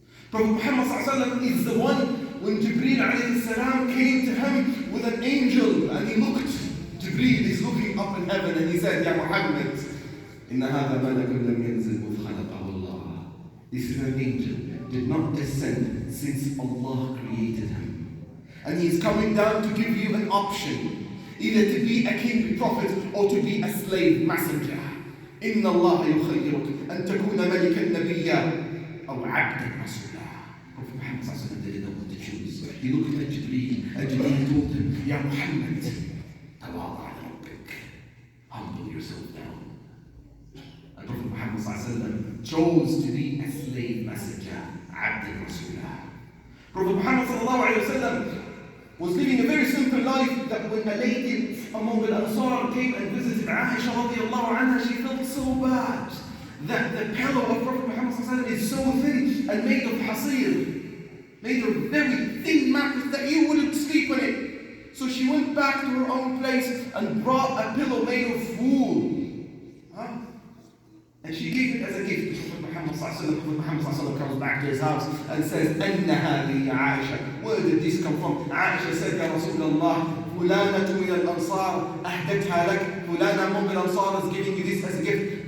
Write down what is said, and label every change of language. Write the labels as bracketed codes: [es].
[en] Prophet Muhammad ﷺ is the one when Jibreel alayhi salam came to him with an angel and he looked, Jibreel is looking up in heaven and he said, Ya Muhammad, [ar] إن هذا ملك لم ينزل مذ خلقه الله. [en] This is an angel, did not descend since Allah created him. And he is coming down to give you an option, either to be a king prophet or to be a slave messenger. [ar] إن الله يخيرك أن تكون ملكا نبيا أو عبدا رسولا. [en] Prophet Muhammad ﷺ didn't know what to choose. He looked at Jibreel and Jibreel told him, Ya Muhammad, [ar] تواضع لربك, [en] humble yourself down. And Prophet Muhammad ﷺ chose to be a slave messenger, [ar] عبدا رسولا. [en] Prophet Muhammad ﷺ was living a very simple life, that when a lady among the Ansar came and visited Aisha radiallahu anha, she felt so bad that the pillow of Prophet Muhammad ﷺ is so thin and made of hasir, made of very thin mattress that you wouldn't sleep on it. So she went back to her own place and brought a pillow made of wool. And she gave it as a gift to Prophet Muhammad ﷺ. Prophet Muhammad ﷺ comes back to his house and says, [ar] أَنَّ هَذِهِ يَا عَائِشَةَ. [en] Where did this come from? Aisha said, Ya Rasulullah, [ar] فلانة من الأنصار أهدتها لك. فلانة من الأنصار [en] is giving you this as a gift.